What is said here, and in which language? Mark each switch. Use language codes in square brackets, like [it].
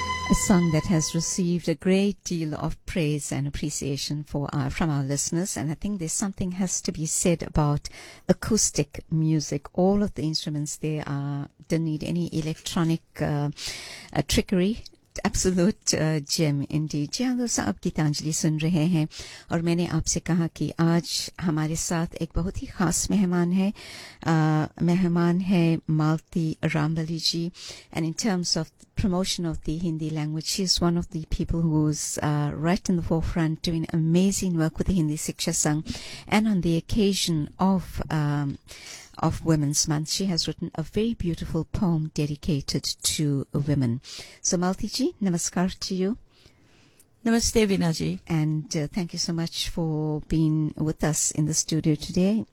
[en] A song that has received a great deal of praise and appreciation from our listeners. And I think there's something has to be said about acoustic music. All of the instruments there don't need any electronic trickery. Absolute gem indeed. [hi] जी हाँ दोस्तों, आप गीतांजलि सुन रहे हैं और मैंने आपसे कहा कि आज हमारे साथ एक बहुत ही खास मेहमान है. मेहमान है मालती रामबली जी. [en] And in terms of promotion of the Hindi language, she is one of the people who is right in the forefront doing amazing work with Hindi Shiksha Sangh. And on the occasion of Women's Month, she has written a very beautiful poem dedicated to women. So, Malti ji, namaskar to you. Namaste, Veena ji. And thank you so much for being with us in the studio today.